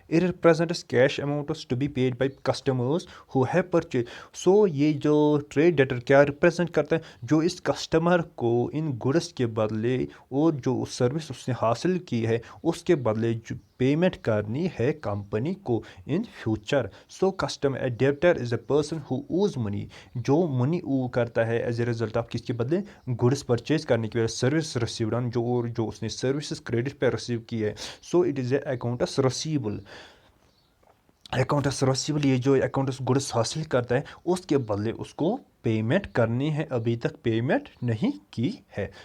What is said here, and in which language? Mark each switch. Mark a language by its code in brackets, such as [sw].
[en] It represents cash amounts to be paid by customers who have purchased. [ur] So یہ جو trade debtor کیا represent کرتا ہے, جو اس کسٹمر کو ان گڈس کے بدلے اور جو سروس اس نے حاصل کی ہے اس کے بدلے جو پیمنٹ کرنی ہے کمپنی کو in future. [en] so customer debtor is a person who owes money, [ur] جو منی او کرتا ہے [en] as a result of [ur] کس کے بدلے, گڈس پرچیز کرنے کی وجہ سروس ریسیوڈ آن, جو اس نے سروسز کریڈٹ پہ ریسیو کی ہے. [en] So it is a accounts receivable. [ur] Accounts receivable یہ جو اکاؤنٹس گڈس حاصل کرتا ہے اس کے بدلے اس کو پیمنٹ کرنی ہے, ابھی تک پیمنٹ نہیں کی ہے.